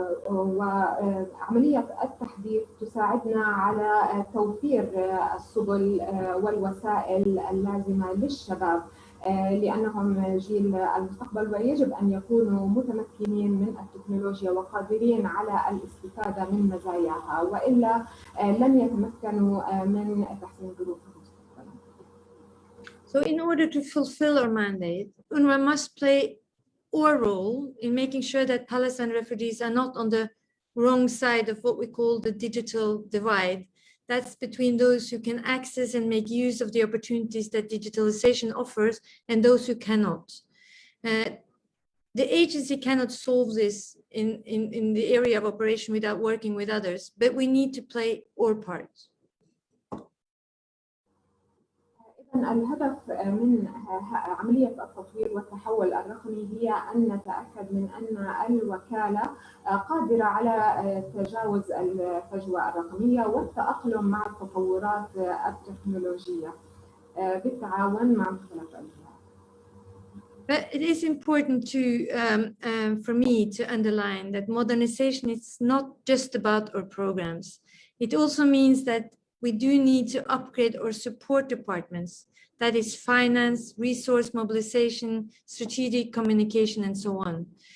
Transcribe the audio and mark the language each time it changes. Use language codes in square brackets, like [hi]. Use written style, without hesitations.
[ar] وعملية التحديث تساعدنا على توفير السبل والوسائل اللازمة للشباب لأنهم جيل المستقبل، ويجب أن يكونوا متمكنين من التكنولوجيا وقادرين على الاستفادة من مزاياها، وإلا لن يتمكنوا من تحسين ظروفهم. [en] So in order to fulfill our mandate, UNRWA must play our role in making sure that Palestine refugees are not on the wrong side of what we call the digital divide. That's between those who can access and make use of the opportunities that digitalization offers and those who cannot. The agency cannot solve this in the area of operation without working with others, but we need to play our part. [ar] الهدف من عملية التطوير والتحول الرقمي هي أن نتأكد من أن الوكالة قادرة على تجاوز الفجوة الرقمية والتأقلم مع التطورات التكنولوجية بالتعاون مع مختلف الجهات. [en] But it is important for me to underline that modernization is not just about our programs. It also means that we do need to upgrade our support departments, that is finance, resource mobilization, strategic communication, and so on.